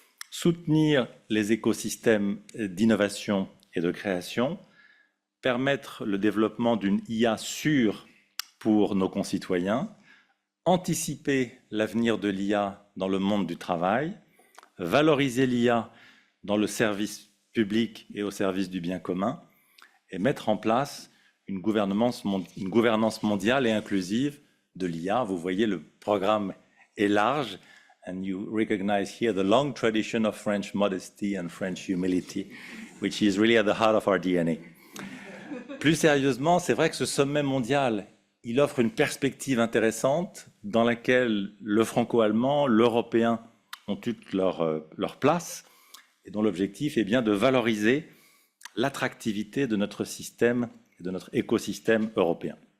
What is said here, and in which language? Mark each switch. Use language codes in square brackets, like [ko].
[fr] soutenir les écosystèmes d'innovation et de création, permettre le développement d'une IA sûre pour nos concitoyens, anticiper l'avenir de l'IA dans le monde du travail, valoriser l'IA dans le service public et au service du bien commun, et mettre en place une gouvernance mondiale et inclusive de l'IA. Vous voyez, le programme est large, [en] and you recognize here the long tradition of French modesty and French humility, which is really at the heart of our DNA. [fr] Plus sérieusement, c'est vrai que ce sommet mondial, il offre une perspective intéressante dans laquelle le franco-allemand, l'européen ont toute leur place et dont l'objectif est bien de valoriser l'attractivité de notre système et de notre écosystème européen.